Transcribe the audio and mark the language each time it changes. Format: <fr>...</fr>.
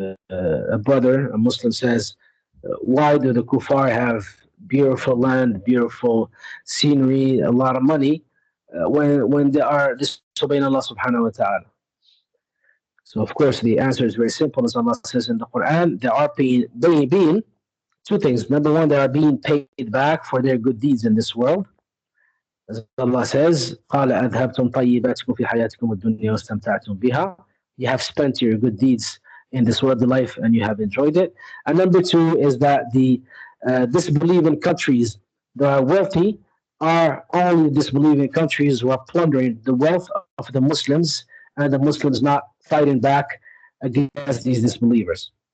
<en>A brother, a Muslim, says, why do the kuffar have beautiful land, beautiful scenery, a lot of money, when they are disobeying Allah subhanahu wa ta'ala? So, of course, the answer is very simple. As Allah says in the Quran, they are being two things. Number one, they are being paid back for their good deeds in this world. As Allah says,</en> <ar>قَالَ أَذْهَبْتُمْ طَيِّبَاتِكُمْ فِي حَيَاتِكُمُ الدُّنْيَا وَاسْتَمْتَعْتُمْ بِهَا.</ar> <en>You have spent your good deeds in this worldly life and you have enjoyed it. And number two is that the disbelieving countries that are wealthy are only disbelieving countries who are plundering the wealth of the Muslims, and the Muslims not fighting back against these disbelievers.</en>